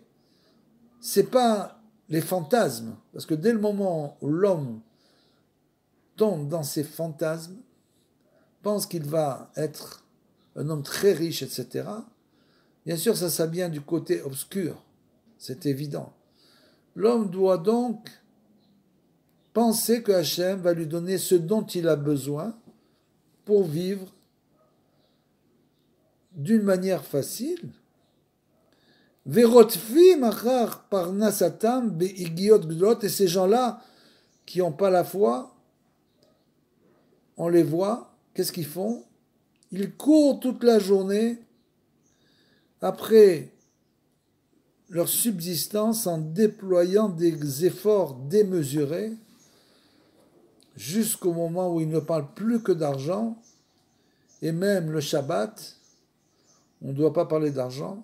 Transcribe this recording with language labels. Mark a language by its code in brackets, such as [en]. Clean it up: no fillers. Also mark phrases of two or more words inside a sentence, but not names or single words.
[fr] C'est pas les fantasmes, parce que dès le moment où l'homme tombe dans ses fantasmes, pense qu'il va être un homme très riche, etc., bien sûr, ça vient du côté obscur, c'est évident. L'homme doit donc penser que Hachem va lui donner ce dont il a besoin pour vivre d'une manière facile. [he] ורודפים אחר פרנסתם ביגיעות גדולות, [fr] et ces gens-là qui n'ont pas la foi, on les voit, qu'est-ce qu'ils font? Ils courent toute la journée après leur subsistance en déployant des efforts démesurés jusqu'au moment où ils ne parlent plus que d'argent, et même le Shabbat, on ne doit pas parler d'argent.